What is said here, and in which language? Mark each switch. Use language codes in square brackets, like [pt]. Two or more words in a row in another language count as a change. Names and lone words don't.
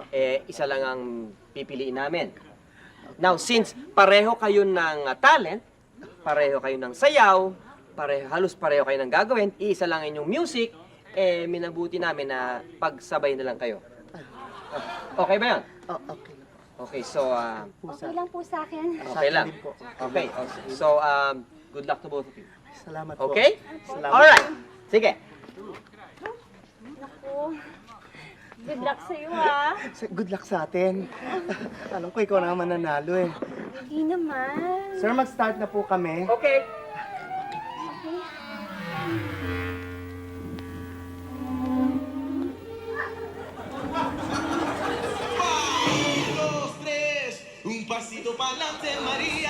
[tl] isa lang ang pipiliin namin. [en] Now, since [tl] pareho kayo ng talent, pareho kayo ng sayaw, halos pareho kayo ng gagawin, isa lang inyong music, minabuti namin na pagsabay na lang kayo. Okay ba yan? Oh, okay lang. [en] Okay, so, [tl] Okay lang po sa akin. okay lang. din po. [en] Okay, so, good luck to both of you. [tl] Salamat po. Okay? Salamat. Alright, sige. Naku. [en] Good luck [tl] sa'yo ah. [en] Good luck [tl] sa atin. Alam ko ikaw na ang mananalo eh. Hindi naman. Sir, mag-start na po kami. Okay. [es] Un pasito para adelante, María.